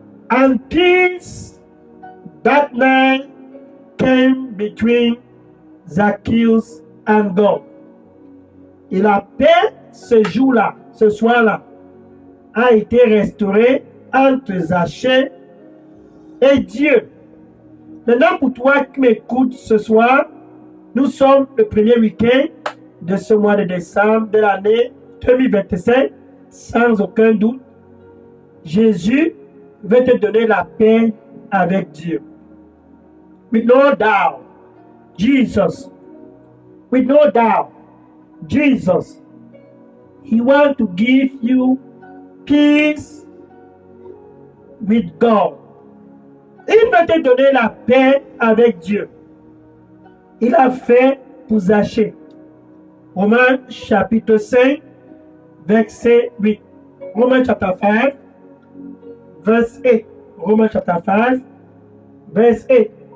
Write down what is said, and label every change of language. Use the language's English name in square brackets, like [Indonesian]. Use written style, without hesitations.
[English] And peace that night came between Zacchaeus and God. [French] Et la paix ce jour-là, ce soir-là, a été restaurée entre Zachée et Dieu. Maintenant, pour toi qui m'écoutes ce soir, nous sommes le premier week-end de ce mois de décembre de l'année 2025, sans aucun doute. Jésus veut te donner la paix avec Dieu. [English] With no doubt, Jesus, with no doubt, Jesus, He wants to give you peace with God. [French] Il veut te donner la paix avec Dieu. Il a fait pour Zachée. Romains chapitre 5, verset 8. Romains chapitre 5, verse 8. Romains chapitre 5, verse 8.